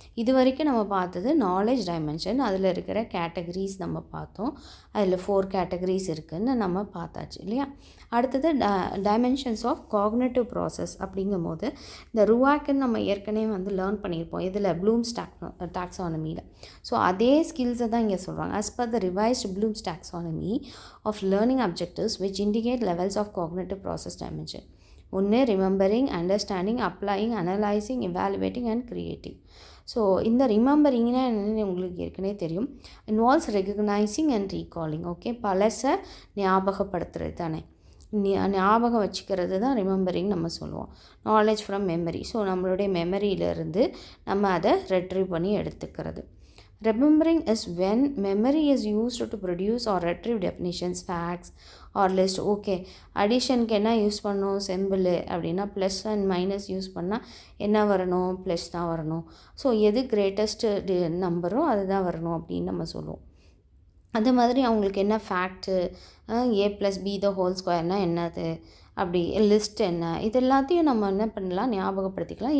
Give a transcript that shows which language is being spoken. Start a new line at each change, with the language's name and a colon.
Tamil: இது வரைக்கும் நம்ம பார்த்தது நாலேஜ் டைமென்ஷன். அதில் இருக்கிற கேட்டகரிஸ் நம்ம பார்த்தோம். அதில் 4 கேட்டகரிஸ் இருக்குதுன்னு நம்ம பார்த்தாச்சு இல்லையா. அடுத்தது டைமென்ஷன்ஸ் ஆஃப் காக்னிட்டிவ் ப்ராசஸ் அப்படிங்கும்போது இந்த ருவாக்குன்னு நம்ம ஏற்கனவே வந்து லேர்ன் பண்ணியிருப்போம். இதில் ப்ளூம்ஸ் டாக்ஸானமியில். ஸோ அதே ஸ்கில்ஸை தான் இங்கே சொல்கிறாங்க.
English: as per the revised Bloom's taxonomy of learning objectives which indicate levels of cognitive process dimension.
Tamil: ஒன்று remembering, understanding, applying, analysing, evaluating and creative. So இந்த ரிமெம்பரிங்னா என்னென்னு உங்களுக்கு ஏற்கனவே தெரியும்.
English: Involves recognising and recalling.
Tamil: Okay, பழசை ஞாபகப்படுத்துறது தானே, ஞாபகம் வச்சுக்கிறது தான் ரிமெம்பரிங் நம்ம சொல்லுவோம்.
English: Knowledge from memory.
Tamil: ஸோ நம்மளுடைய மெமரியிலேருந்து நம்ம அதை ரெட்ரீவ் பண்ணி எடுத்துக்கிறது.
English: Remembering is when memory is used to produce or retrieve definitions, facts or list.
Tamil: Okay, அடிஷனுக்கு என்ன யூஸ் பண்ணணும், சிம்பிள் அப்படின்னா ப்ளஸ் அண்ட் மைனஸ் யூஸ் பண்ணால் என்ன வரணும், ப்ளஸ் தான் வரணும். ஸோ எது கிரேட்டஸ்ட்டு நம்பரோ அதுதான் வரணும் அப்படின்னு நம்ம சொல்லுவோம். அது மாதிரி அவங்களுக்கு என்ன ஃபேக்ட்டு, a+b² என்னது, அப்படி லிஸ்ட் என்ன, இது எல்லாத்தையும் நம்ம என்ன பண்ணலாம், ஞாபகப்படுத்திக்கலாம்.